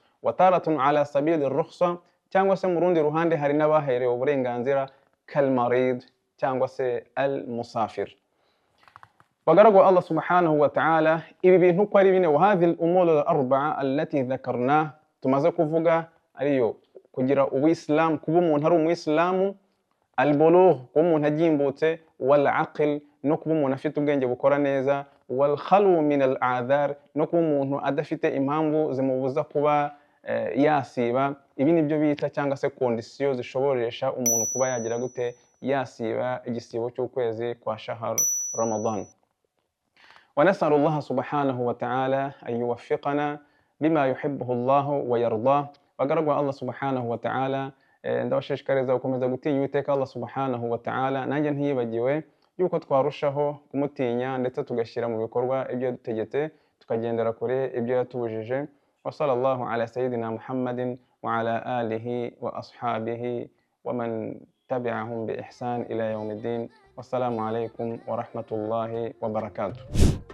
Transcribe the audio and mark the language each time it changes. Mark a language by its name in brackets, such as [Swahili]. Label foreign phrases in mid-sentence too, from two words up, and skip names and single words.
[Arabic] وتارة على سبيل الرخصة, [Kinyarwanda] cyangwa se mu rundi ruhande hari n'abaherewe uburenganzira [Arabic] كالمريض [Kinyarwanda] cyangwa se al-musafir. [Arabic] Bagaragu Allah سبحانه وتعالى, [Kinyarwanda] ibi bintu ko ari bine, [Arabic] وهذه الأمور الأربعة التي ذكرنا, [Kinyarwanda] tumaze kuvuga ariyo kugira ubuislamu, kuba umuntu ari umuyisilamu, al-bulugh, kuba umuntu agimbutse, [Arabic] والعقل, [Kinyarwanda] no kuba umuntu afite ubwenge bukora neza, [Arabic] والخلو من الأعذار, [Kinyarwanda] no kuba umuntu adafite impamvu zimubuza kuba yasiba. Ibi nibyo bita cyangwa se kondisiyo zishoboresha umuntu kuba yagira gute yasiba igisibo cy'ukwezi kwa shahru Ramadan. [Arabic] ونسأل الله سبحانه وتعالى أن يوفقنا بما يحبه الله ويرضاه. Bagaragu Allah سبحانه وتعالى, [Kinyarwanda] ndabashishikariza gukomeza gutinya Uwiteka Allah [Arabic] سبحانه وتعالى, [Kinyarwanda] nanjye ntiyibagiwe yuko twarushaho kumutinya ndetse tugashyira mu bikorwa ibyo yadutegetse, tukagendera kure ibyo yatubujije. [Arabic] وصلى الله على سيدنا محمد وعلى آله وأصحابه ومن تبعهم بإحسان إلى يوم الدين. والسلام عليكم ورحمة الله وبركاته.